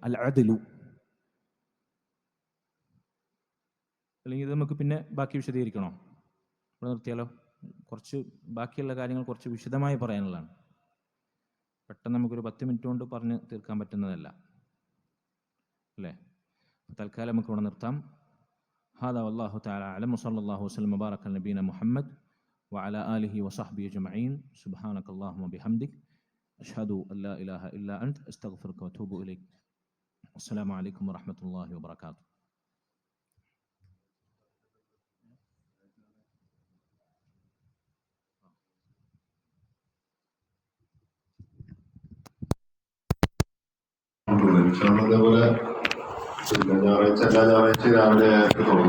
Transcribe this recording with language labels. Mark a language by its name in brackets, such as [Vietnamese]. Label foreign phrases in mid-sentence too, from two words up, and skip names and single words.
[Malayalam] അൽ അദ്ലു, അല്ലെങ്കിൽ ഇത് നമുക്ക് പിന്നെ ബാക്കി വിശദീകരിക്കണോ? ഇവിടെ നിർത്തിയാലോ? കുറച്ച് ബാക്കിയുള്ള കാര്യങ്ങൾ കുറച്ച് വിശദമായി പറയാനുള്ളതാണ്. പെട്ടെന്ന് നമുക്കൊരു 10 മിനിറ്റ് കൊണ്ട് പറഞ്ഞ് തീർക്കാൻ പറ്റുന്നതല്ല അല്ലേ? തൽക്കാലം നമുക്ക് ഇവിടെ നിർത്താം. [Arabic] هذا والله تعالى أعلم وصلى الله وسلم وبارك على نبينا محمد وعلى آله وصحبه أجمعين. سبحانك اللهم وبحمدك أشهد أن لا إله إلا أنت أستغفرك وأتوب إليك. السلام عليكم ورحمة الله وبركاته. [Malayalam] അതേപോലെ ഞായറാഴ്ച എല്ലാ ഞായറാഴ്ച രാവിലെ തുടങ്ങും.